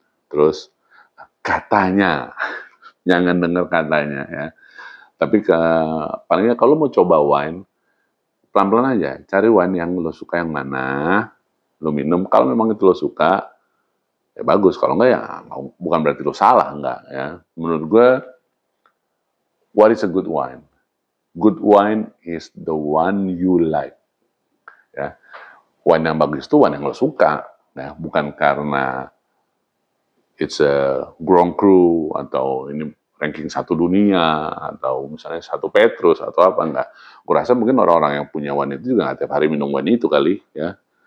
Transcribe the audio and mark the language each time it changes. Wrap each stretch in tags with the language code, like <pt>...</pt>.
<id>Terus katanya, jangan dengar katanya, ya. Tapi palingnya kalau mau coba wine, pelan-pelan aja, cari wine yang lo suka yang mana, lo minum. Kalau memang itu lo suka, ya bagus. Kalau enggak ya bukan berarti lo salah, enggak, ya. Menurut gue,</id> <en>what is a good wine? Good wine is the one you like.</en> <id>Ya. Wine yang bagus itu wine yang lo suka, ya. Bukan karena</id> <en>it's a Grand Cru</en> <id>atau ini ranking 1 dunia atau misalnya 1 Petrus atau apa, enggak. Gue rasa mungkin orang-orang yang punya wine itu juga nggak tiap hari minum wine itu kali, ya.</id>